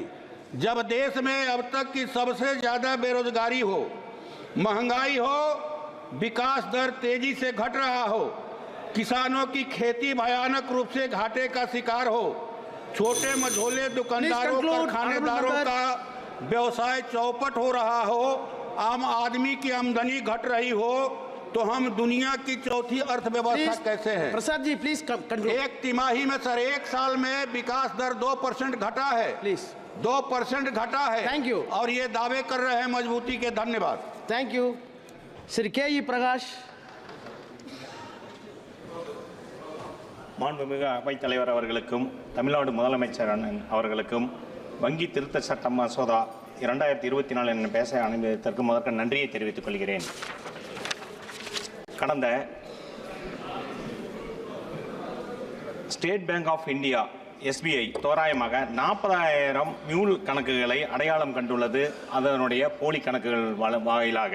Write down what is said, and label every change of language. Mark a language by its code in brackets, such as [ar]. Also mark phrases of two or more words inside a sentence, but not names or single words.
[hi] जब देश में अब तक की सबसे ज़्यादा बेरोजगारी हो, महंगाई हो, विकास दर तेजी से घट रहा हो, किसानों की खेती भयानक रूप से घाटे का शिकार हो, छोटे मझोले दुकानदारों कारखानेदारों का व्यवसाय चौपट हो रहा हो, आम आदमी की आमदनी घट रही हो, तो हम दुनिया की चौथी अर्थव्यवस्था कैसे हैं? [en] प्रसाद जी please conclude. [hi] एक तिमाही में सर, एक साल में विकास दर 2% घटा है। [en] प्लीज [hi] 2% घटा है। [en] thank you. [hi] और ये दावे कर रहे हैं मजबूती के। धन्यवाद। [en] thank you. श्री के प्रकाश। [ta] மாண்புமிகு அவைத் தலைவர் அவர்களுக்கும் தமிழ்நாடு முதலமைச்சர் அவர்களுக்கும் வங்கி திருத்த சட்ட மசோதா 2024 என பேச அனுமதித்ததற்கு முதற்க நன்றியை தெரிவித்துக் கொள்கிறேன். கடந்த ஸ்டேட் பேங்க் ஆஃப் இந்தியா SBI தோராயமாக 40,000 மியூல் கணக்குகளை அடையாளம் கண்டுள்ளது அதனுடைய போலி கணக்குகள் வாயிலாக.